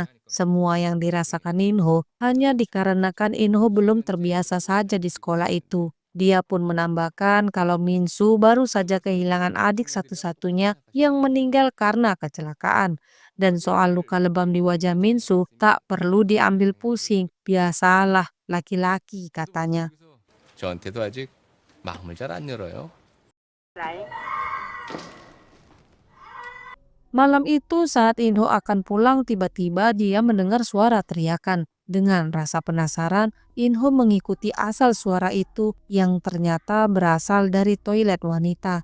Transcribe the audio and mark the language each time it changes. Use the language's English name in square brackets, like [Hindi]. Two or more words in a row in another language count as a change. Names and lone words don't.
[Indonesian] Semua yang dirasakan Inho hanya dikarenakan Inho belum terbiasa saja di sekolah itu. Dia pun menambahkan kalau Minsu baru saja kehilangan adik satu-satunya yang meninggal karena kecelakaan. Dan soal luka lebam di wajah Minsu tak perlu diambil pusing. Biasalah laki-laki katanya. [Korean] 저한테도 아직 마음을 잘 안 열어요. [Indonesian] Malam itu saat Inho akan pulang tiba-tiba dia mendengar suara teriakan. Dengan rasa penasaran, Inho mengikuti asal suara itu yang ternyata berasal dari toilet wanita.